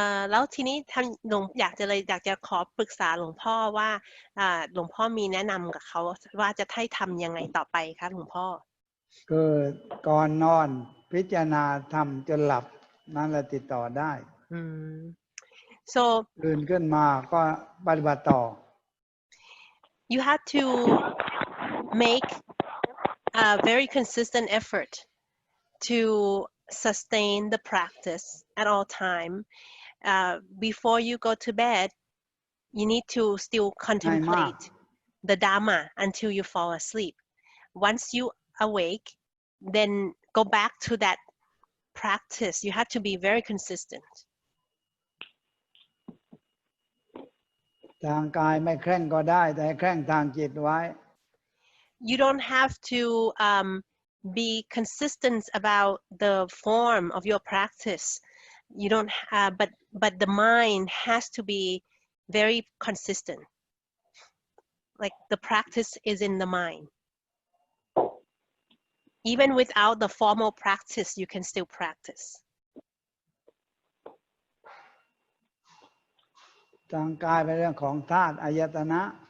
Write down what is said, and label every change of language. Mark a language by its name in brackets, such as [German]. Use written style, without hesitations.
[Thai] แล้วทีนี้หลวงอยากจะขอปรึกษาหลวงพ่อว่าหลวงพ่อมีแนะนำกับเขาว่าจะให้ทำยังไงต่อไปคะหลวงพ่อคือก่อนนอนพิจารณาทำจนหลับนั่นแหละติดต่อได้ so ตื่นขึ้นมาก็ปฏิบัติต่อ [English] you have to make a very consistent effort to sustain the practice at all time. Before you go to bed, you need to still contemplate the Dhamma until you fall asleep. Once you awake, then go back to that practice. You have to be very consistent. [Thai] ทางกายไม่เคร่งก็ได้แต่ให้เคร่งทางจิตไว้ [English] You don't have to be consistent about the form of your practice. You don't but the mind has to be very consistent. Like the practice is in the mind. Even without the formal practice, you can still practice. [Thai] ทางกายเป็นเรื่องของธาตุอายตนะ